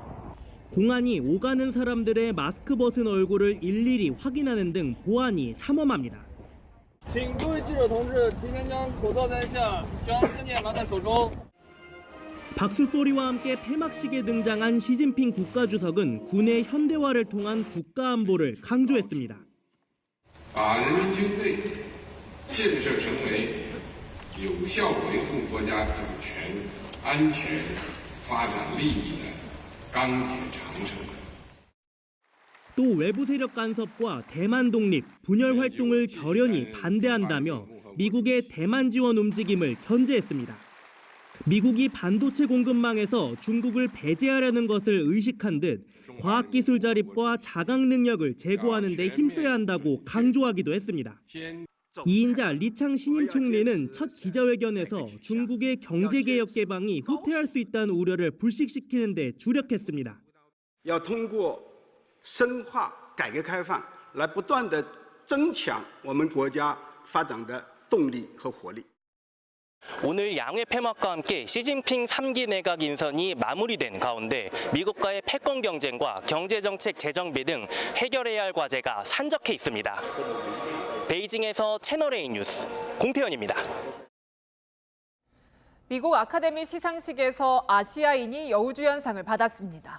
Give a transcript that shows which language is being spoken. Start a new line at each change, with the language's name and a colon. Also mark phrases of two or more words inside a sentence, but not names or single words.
Korean: 공안이 오가는 사람들의 마스크 벗은 얼굴을 일일이 확인하는 등 보안이 삼엄합니다. 박수 소리와 함께 폐막식에 등장한 시진핑 국가주석은 군의 현대화를 통한 국가 안보를 강조했습니다.
Chinese: 把人民军队建设成为有效维护国家主权、安全、发展利益的钢铁长城。
Korean: 또 외부 세력 간섭과 대만 독립, 분열 활동을 결연히 반대한다며 미국의 대만 지원 움직임을 견제했습니다. 미국이 반도체 공급망에서 중국을 배제하려는 것을 의식한 듯 과학기술 자립과 자강 능력을 제고하는 데 힘써야 한다고 강조하기도 했습니다. 이인자 리창 신임 총리는 첫 기자회견에서 중국의 경제개혁 개방이 후퇴할 수 있다는 우려를 불식시키는 데 주력했습니다.
Chinese: 要通过深化改革开放来不断地增强我们国家发展的动力和活力。
Korean: 오늘 양회 폐막과 함께 시진핑 3기 내각 인선이 마무리된 가운데 미국과의 패권 경쟁과 경제정책 재정비 등 해결해야 할 과제가 산적해 있습니다. 베이징에서 채널A 뉴스 공태현입니다. 미국 아카데미 시상식에서 아시아인이 여우주연상을 받았습니다.